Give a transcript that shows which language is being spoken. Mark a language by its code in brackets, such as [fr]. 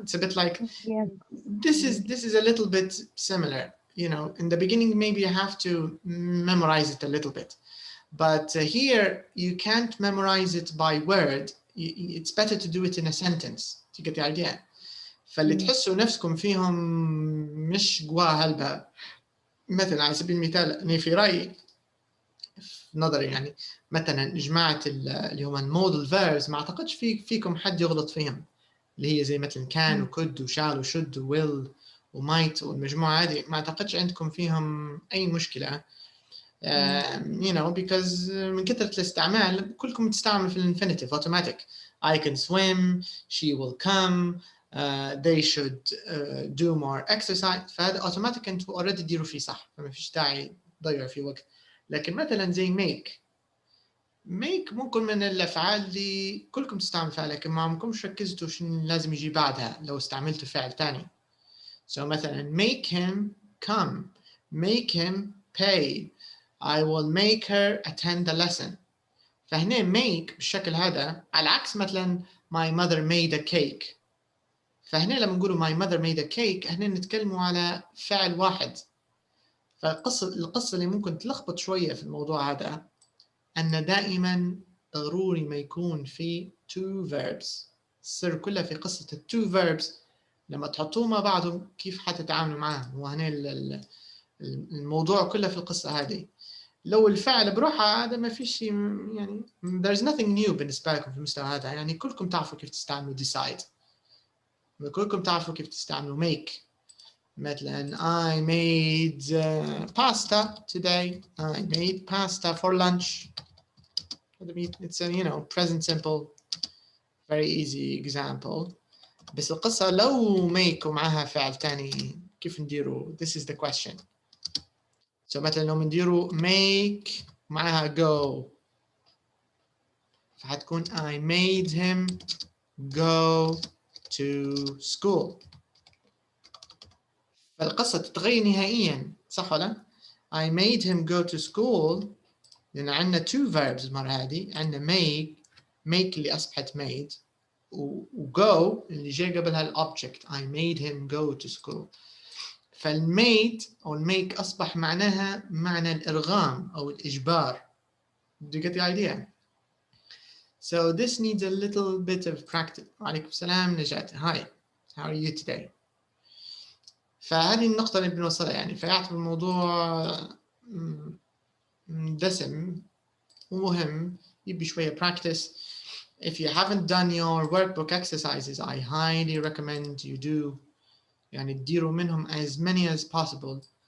[en] It's a bit like, this is a little bit similar, you know. In the beginning, maybe you have to memorize it a little bit. But here, you can't memorize it by word. It's better to do it in a sentence to get the idea. [ar] فاللي تحسوا نفسكم فيهم مش قوا هلبة. مثلا على سبيل المثال أنا في رأيي في نظري يعني مثلا جماعة اللي هم المودل فيربس ما أعتقدش فيكم حد يغلط فيهم، اللي هي زي مثلا كان وكود وشال وشد وويل ومايت والمجموعة هذه ما أعتقدش عندكم فيهم أي مشكلة. [en] You know, because [ar] من كثرة الاستعمال كلكم تستعمل في الانفينيتيف automatic. [en] I can swim, she will come, they should do more exercise. [ar] فهذا automatic انتوا already تديروا فيه صح، فما فيش داعي تضيعوا فيه وقت. لكن مثلا زي make ممكن من الافعال اللي كلكم تستعملوا فيها لكن ما عمركمش ركزتوا شنو لازم يجي بعدها لو استعملتوا فعل ثاني. [en] So مثلا make him come, make him pay, I will make her attend the lesson. [ar] فهنا make بالشكل هذا على عكس مثلا [en] my mother made a cake. [ar] فهنا لما نقولوا [en] my mother made a cake [ar] هنا نتكلموا على فعل واحد. فالقصة اللي ممكن تلخبط شوية في الموضوع هذا أن دائما ضروري ما يكون في two verbs. السر كله في قصة two verbs لما تحطوهم مع بعضهم كيف حتتعاملوا معاهم. وهنا الموضوع كله في القصة هذه. لو الفعل بروحه هذا ما فيش يعني [en] there's nothing new [ar] بالنسبة لكم في المستوى هذا. يعني كلكم تعرفوا كيف تستعملوا decide. كلكم تعرفوا كيف تستعملوا make. [en] مثلا I made pasta today. I made pasta for lunch. It's a, you know, present simple, very easy example. [ar] بس القصة لو make ومعها فعل تاني كيف نديروا؟ [en] This is the question. So [ar] مثلا لو نديروا [en] make معها go [ar] فحتكون [en] I made him go to school. [ar] فالقصة تتغير نهائيا صح ولا؟ [en] I made him go to school [ar] لأن عندنا [en] two verbs [ar] المرة هذه. [en] عندنا make اللي أصبحت made و go اللي جاء قبلها الأوبجكت I made him go to school. [ar] فالmade أو الميك أصبح معناها معنى الإرغام أو الإجبار. [en] Do you get the idea? So this needs a little bit of practice. [ar] وعليكم السلام [en] نجاة. Hi, how are you today? [ar] فهذه النقطة اللي بنوصلها يعني. فيعتبر الموضوع دسم ومهم يبي شوية practice. [en] If you haven't done your workbook exercises, I highly recommend you do. [ar] يعني تديروا منهم [en] as many as possible.